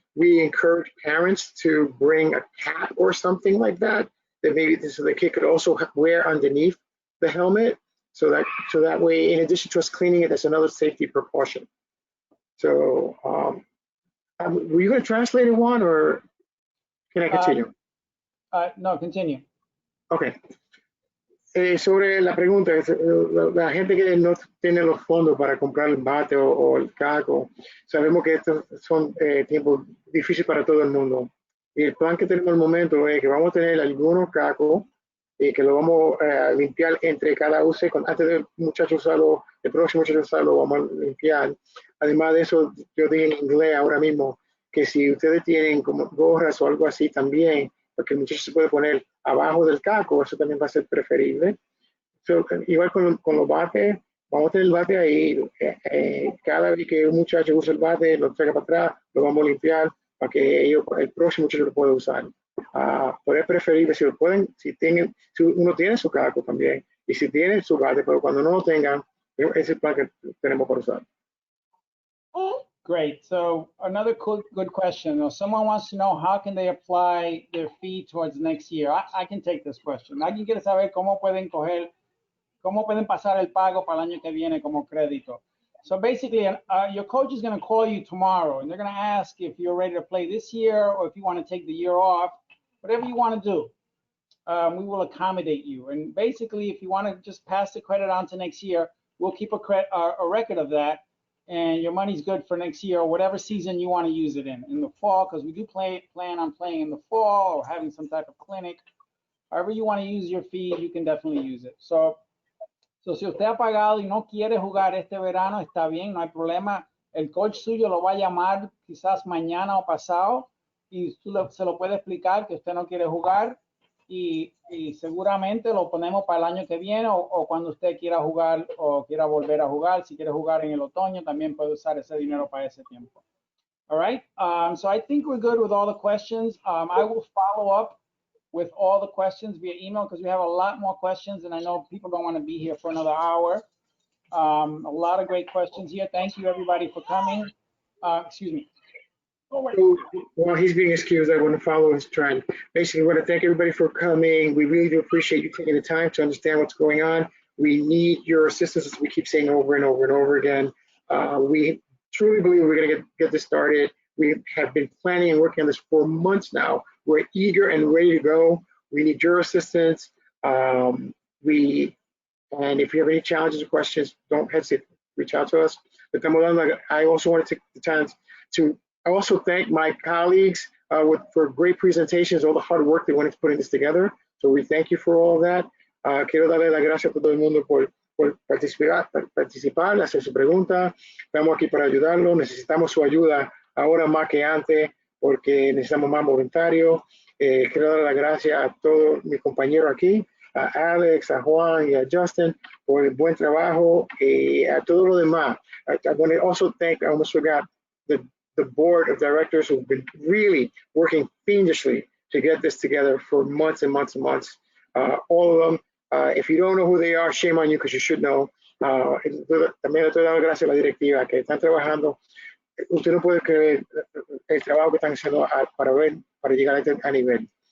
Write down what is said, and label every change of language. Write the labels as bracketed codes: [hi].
[en] We encourage parents to bring a cap or something like that maybe so the kid could also wear underneath the helmet, so that way, in addition to us cleaning it, that's another safety precaution. So, were you going to translate it, Juan, or can I continue? No, continue. Okay. [es] Sobre la pregunta, la gente que no tiene los fondos para comprar el bate o el caco, sabemos que estos son tiempos difíciles para todo el mundo. Y el plan que tenemos al momento es que vamos a tener algunos cacos y que lo vamos a limpiar entre cada uso. Antes del muchacho usarlo, el próximo muchacho usarlo, vamos a limpiar. Además de eso, yo dije en inglés ahora mismo que si ustedes tienen como gorras o algo así también, porque el muchacho se puede poner abajo del caco, eso también va a ser preferible. So, igual con los bates, vamos a tener el bate ahí. Cada vez que un muchacho usa el bate, lo traiga para atrás, lo vamos a limpiar para que el próximo muchacho lo pueda usar. Pero es preferible si lo pueden, si uno tiene su caco también, y si tienen su bate, pero cuando no lo tengan, ese es el plan que tenemos para usar. [en] Great. So another good question. Someone wants to know how can they apply their fee towards next year. I can take this question. [es] Alguien quiere saber cómo pueden pasar el pago para el año que viene como crédito. [en] So basically, your coach is going to call you tomorrow, and they're going to ask if you're ready to play this year or if you want to take the year off, whatever you want to do. We will accommodate you. And basically, if you want to just pass the credit on to next year, we'll keep a record of that. And your money's good for next year or whatever season you want to use it in the fall, because we do plan on playing in the fall or having some type of clinic. However you want to use your fee, you can definitely use it. [es] So si usted ha pagado y no quiere jugar este verano, está bien, no hay problema. El coach suyo lo va a llamar quizás mañana o pasado y se lo puede explicar que usted no quiere jugar y seguramente lo ponemos para el año que viene o cuando usted quiera jugar o quiera volver a jugar. Si quiere jugar en el otoño, también puede usar ese dinero para ese tiempo. [en] All right. So I think we're good with all the questions. I will follow up with all the questions via email because we have a lot more questions and I know people don't want to be here for another hour. A lot of great questions here. Thank you everybody for coming. Excuse me. So, while he's being excused, I want to follow his trend. Basically, I want to thank everybody for coming. We really do appreciate you taking the time to understand what's going on. We need your assistance, as we keep saying over and over and over again. We truly believe we're going to get this started. We have been planning and working on this for months now. We're eager and ready to go. We need your assistance. And if you have any challenges or questions, don't hesitate to reach out to us. But I also want to take the time to also thank my colleagues for great presentations, all the hard work they went into putting this together. So we thank you for all of that. [es] Quiero darle las gracias a todo el mundo por participar, hacer su pregunta. Estamos aquí para ayudarlo. Necesitamos su ayuda ahora más que antes porque necesitamos más voluntarios. Quiero dar las gracias a todos mis compañeros aquí, a Alex, a Juan y a Justin por el buen trabajo y a todos los demás. [en] I want to also thank, I almost forgot, the board of directors who've been really working fiendishly to get this together for months and months and months. All of them. If you don't know who they are, shame on you because you should know. [es] También le estoy dando gracias a la directiva que están trabajando. Usted no puede creer el trabajo que están haciendo para llegar a este nivel.